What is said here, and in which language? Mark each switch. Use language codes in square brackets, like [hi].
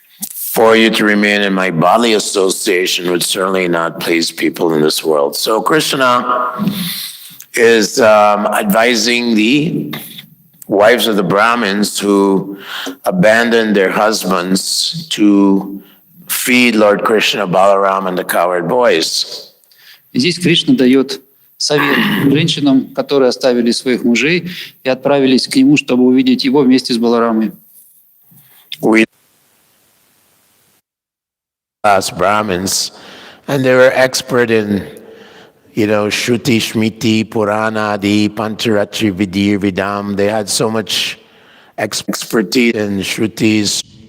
[en] For you to remain in my bodily association would certainly not please people in this world. So Krishna is advising the wives of the Brahmins who abandoned their husbands to feed Lord Krishna, Balaram, and the cowherd boys. [ru] Здесь Кришна дает совет женщинам, которые оставили своих мужей и отправились к нему, чтобы увидеть его вместе с Баларамой. [en] We asked Brahmins, and they were expert in, Shruti, Shmiti, Purana, Adi, Pancharatri, Vidir, Vidam. They had so much expertise in Shrutis.